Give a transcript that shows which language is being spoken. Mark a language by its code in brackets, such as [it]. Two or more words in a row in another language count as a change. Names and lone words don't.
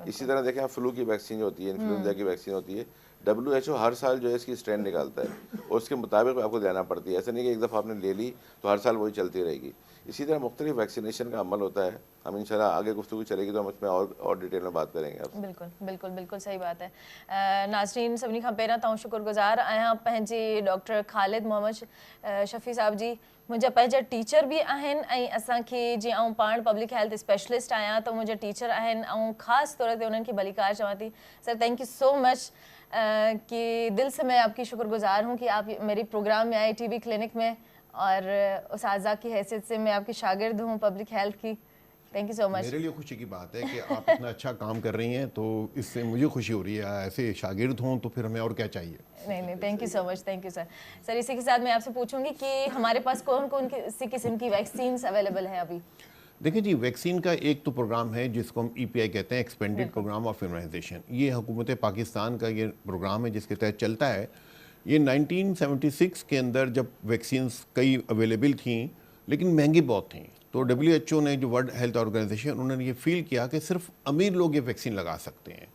[ur] اسی طرح دیکھیں آپ، فلو کی ویکسین جو ہوتی ہے، انفلوئنزا کی ویکسین ہوتی ہے، WHO ہر سال جو ہے اس کی سٹرین نکالتا ہے اور اس کے مطابق آپ کو دینا پڑتی ہے. ایسا نہیں کہ ایک دفعہ آپ نے لے لی تو ہر سال وہی چلتی رہے گی۔ اسی طرح مختلف ویکسینیشن کا عمل ہوتا ہے. ہم انشاءاللہ آگے گفتگو چلے گی تو ہم اس میں اور ڈیٹیل میں بات کریں گے آپ سے. بالکل بالکل بالکل صحیح بات ہے. [sd] नाज़रीन, सभिनी खां पहिरियां तव्हां शुक्रगुज़ार आहियां पंहिंजे डॉक्टर ख़ालिद मोहम्मद शफ़ी साहब जी। मुंहिंजा पंहिंजा टीचर भी आहिनि ऐं असांखे, जीअं आउं पाण [en] public health specialist [sd] आहियां त मुंहिंजा टीचर आहिनि ऐं ख़ासि तौर ते उन्हनि खे भलीकार चवां थी। [ur] सर [en] thank you so much [ur] کہ دل سے میں آپ کی شکرگزار ہوں کہ آپ میرے پروگرام میں آئے [en] TV clinic [ur] میں، اور استاذہ کی حیثیت سے میں آپ کی شاگرد ہوں [en] public health [ur] की। [en] Thank you so much. [ur] میرے لیے خوشی کی بات ہے کہ آپ اتنا اچھا کام کر رہی ہیں، تو اس سے مجھے خوشی ہو رہی ہے. ایسے شاگرد ہوں تو پھر ہمیں اور کیا چاہیے. नहीं, [en] Thank you so much, thank you sir. [ur] سر اسی کے ساتھ میں آپ سے پوچھوں گی کہ ہمارے پاس کون کون سی قسم کی ویکسین اویلیبل ہے ابھی? دیکھیے جی، ویکسین کا ایک تو پروگرام ہے جس کو ہم EPI کہتے ہیں, [en] Expanded Programme of Immunization. [ur] یہ حکومت پاکستان کا یہ پروگرام ہے جس کے تحت چلتا ہے. یہ 1976 کے اندر جب ویکسینز کئی اویلیبل تھیں لیکن مہنگی بہت تھیں، تو WHO نے، جو ورلڈ ہیلتھ آرگنائزیشن، انہوں نے یہ فیل کیا کہ صرف امیر لوگ یہ ویکسین لگا سکتے ہیں.